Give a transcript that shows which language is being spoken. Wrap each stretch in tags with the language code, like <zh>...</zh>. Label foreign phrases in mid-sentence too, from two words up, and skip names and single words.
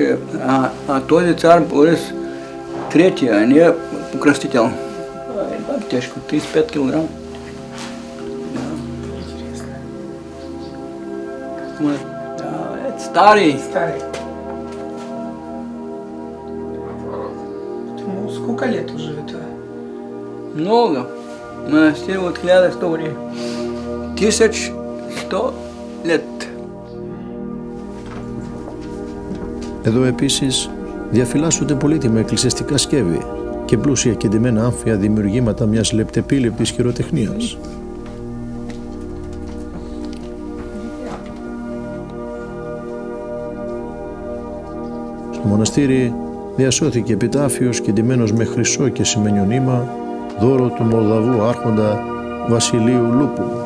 <bg>този цар Борис III, а не покръстител. Тежко, 35 килограм.</bg> <ru>Старый. Старый. Ну, сколько лет уже это?</ru> <bg>Много. Монастырь от 1100 години.</bg> <ru>1100 лет.</ru> <el>Εδώ επίσης διαφυλάσσονται πολύτιμα εκκλησιαστικά σκεύη και πλούσια κεντυμένα άμφια δημιουργήματα μιας λεπτεπίλεπτης χειροτεχνίας. Στο μοναστήρι διασώθηκε επιτάφιος κεντυμένος με χρυσό και σημαίνιο νήμα, δώρο του Μολδαβού άρχοντα Βασιλείου Λούπου.</el>